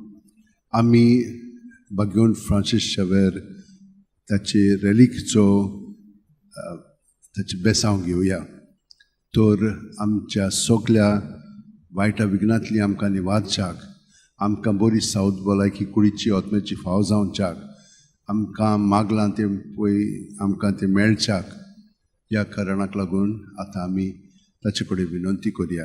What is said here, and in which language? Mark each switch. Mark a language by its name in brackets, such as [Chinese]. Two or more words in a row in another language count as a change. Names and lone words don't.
[Konkani] Ami Bagon Francis Xavier, tachi relikcho, tachi besang घेऊया. तर आमच्या सगळ्या वायटा विघ्नांतली आमकां निवारच्याक, आमकां बरी सावध भलायकी कुडीची आत्म्याची फाव जावच्याक, आमकां मागलां तें पळय आमकां तें मेळच्याक, ह्या कारणाक लागून आतां आमी ताचे कडेन विनंती करुया.